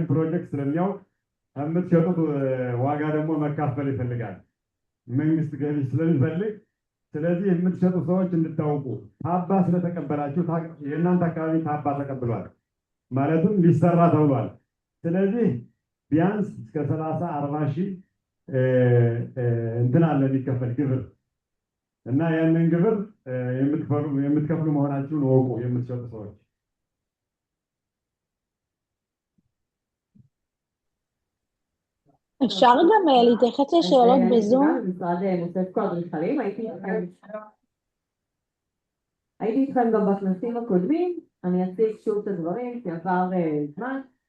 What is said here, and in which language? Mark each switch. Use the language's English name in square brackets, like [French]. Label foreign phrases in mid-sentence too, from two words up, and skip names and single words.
[Amharic] ፕሮጀክት ስለሚያውቅ የምትሸጡት ዋጋ ደግሞ መካፈል ይፈልጋል። መንግስት ገቢ ስለሚፈልግ ስለዚህ የምትሸጡ ሰዎች እንድታውቁ ታባ ስለተቀበላችሁ የእናንተ አካባቢ ታባ ተቀብሏል ማለትም ሊሰራ ተብሏል። ስለዚህ ቢያንስ እስከ 30-40 ሺህ እንትን አለ የሚከፈል ግብር እና ያንን ግብር የምትከፍሉ መሆናችሁን ወቁ የምትሸጡ ሰዎች። [Hebrew] אפשר גם להתייחס לשאלות בזום? משרד מוססקו אדריכלים, הייתי איתכם גם בכנסים הקודמים, אני אציג שוב את הדברים כי עבר זמן.